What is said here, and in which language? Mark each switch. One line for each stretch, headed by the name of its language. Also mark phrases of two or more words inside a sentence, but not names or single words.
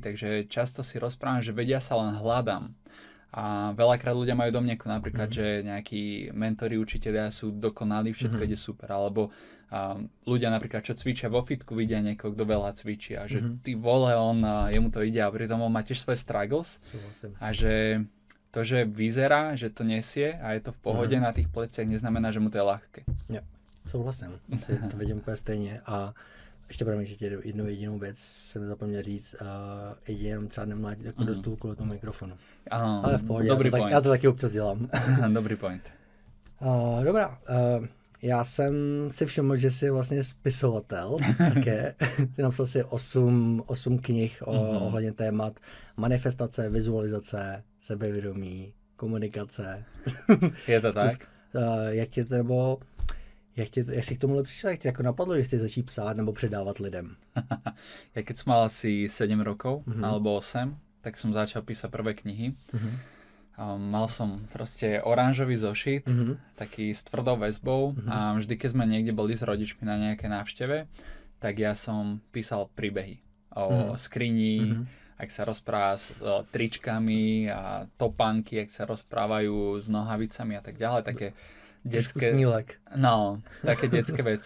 Slovak: Takže často si rozprávam, že vedia sa len hľadám. A veľakrát ľudia majú domnienku napríklad, že nejakí mentori, učitelia sú dokonalí, všetko ide super. Alebo ľudia napríklad, čo cvičia vo fitku, vidia niekoho, kto veľa cvičí. A že
Czech: ty vole,
Slovak: jemu to ide a pritom on má tiež svoje struggles. A že to, že vyzerá, že to nesie a je to v pohode na tých pleciach, neznamená, že mu to je ľahké.
Czech: Jo, souhlasím. Asi to vidím úplně stejně. A ještě pro mě jednu jedinou věc jsem zapomněl říct. Jde jenom třeba nemládit jako do stůl kvůli tomu mikrofonu. Ale v pohodě, já to taky občas dělám. Dobrý point. Dobrá. Já jsem si všiml, že jsi vlastně spisovatel také. Ty napsal si 8 knih ohledně témat manifestace, vizualizace, sebevědomí, komunikace. Je to tak? Jak jsi k tomuhle přišel? Jak tě jako napadlo, že chceš začít psát nebo předávat lidem?
Slovak: Ja keď som mal asi 7 rokov alebo 8, tak som začal písať prvé knihy. Mal som proste oranžový zošit, taký s tvrdou väzbou a vždy, keď sme niekde boli s rodičmi na nejaké návšteve, tak ja som písal príbehy o skrini, ak sa rozpráva s tričkami a topánky, ak sa rozprávajú s nohavicami a tak ďalej, také detské, také detské veci.